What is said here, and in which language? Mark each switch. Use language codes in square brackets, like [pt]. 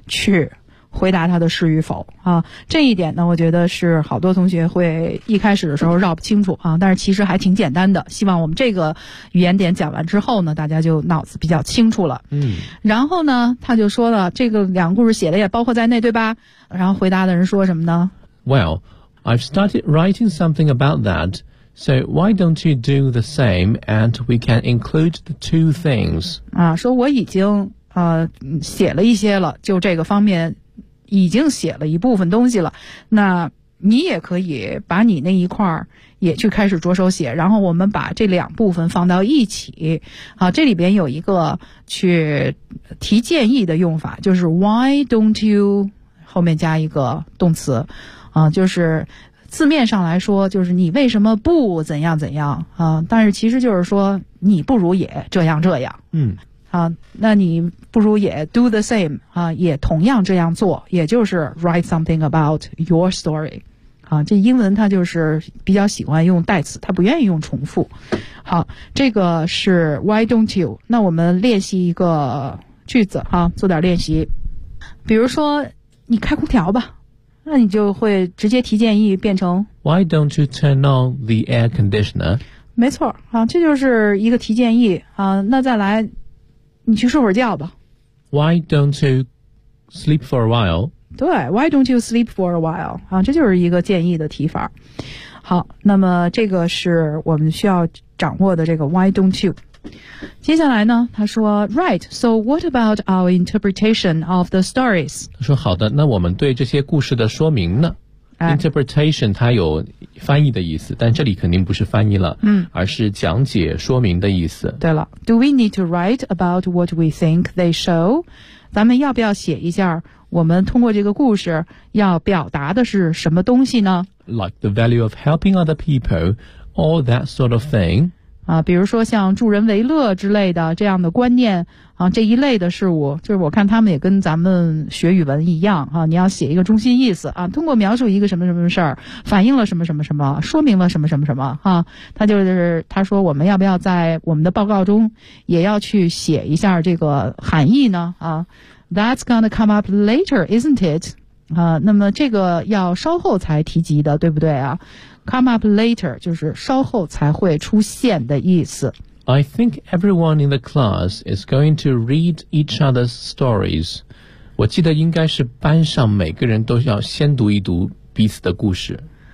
[zh] 去回答他的是与否啊，这一点呢，我觉得是好多同学会一开始的时候绕不清楚啊，但是其实还挺简单的。希望我们这个语言点讲完之后呢，大家就脑子比较清楚了。嗯，然后呢，他就说了，这个两个故事写的也包括在内，对吧？然后回答的人说什么呢 [en] ？Well, I've started writing something about that, so why don't you do the same, and we can include the two things？ [zh] 啊，说我已经写了一些了，就这个方面。已经写了一部分东西了，那你也可以把你那一块也去开始着手写，然后我们把这两部分放到一起。好，这里边有一个去提建议的用法，就是 [en] why don't you [zh] 后面加一个动词啊，就是字面上来说就是你为什么不怎样怎样啊，但是其实就是说你不如也这样这样。嗯啊，那你不如也 [en] do the same [zh] 啊，也同样这样做，也就是 [en] write something about your story [zh] 啊。这英文它就是比较喜欢用代词，它不愿意用重复。好，这个是 [en] why don't you？ [zh] 那我们练习一个句子啊，做点练习。比如说你开空调吧，那你就会直接提建议变成 [en] why don't you turn on the air conditioner？ [zh] 没错啊，这就是一个提建议啊。那再来。你去睡会儿觉吧。 [en] Why don't you sleep for a while? 对 ,why don't you sleep for a while? [zh] 啊，这就是一个建议的提法。好，那么这个是我们需要掌握的这个 [en] why don't you。 [zh] 接下来呢，他说 , [en] right, so what about our interpretation of the stories? [zh] 他说好的，那我们对这些故事的说明呢？ Interpretation 它有翻译的意思，但这里肯定不是翻译了，嗯，而是讲解说明的意思。对了 [en] ,do we need to write about what we think they show? [zh] 咱们要不要写一下我们通过这个故事要表达的是什么东西呢 [en] ?Like the value of helping other people, all that sort of thing. [zh] 啊，比如说像助人为乐之类的这样的观念啊，这一类的事物，就是我看他们也跟咱们学语文一样啊，你要写一个中心意思啊，通过描述一个什么什么事儿，反映了什么什么什么，说明了什么什么什么啊，他说我们要不要在我们的报告中也要去写一下这个含义呢啊 ？ [en] That's gonna come up later, isn't it？ [zh] 啊，那么这个要稍后才提及的，对不对啊 ？ [en] Come up later [zh] 就是稍后才会出现的意思。 [en] I think everyone in the class is going to read each other's stories. [zh] 我记得应该是班上每个人都要先读一读彼此的故事。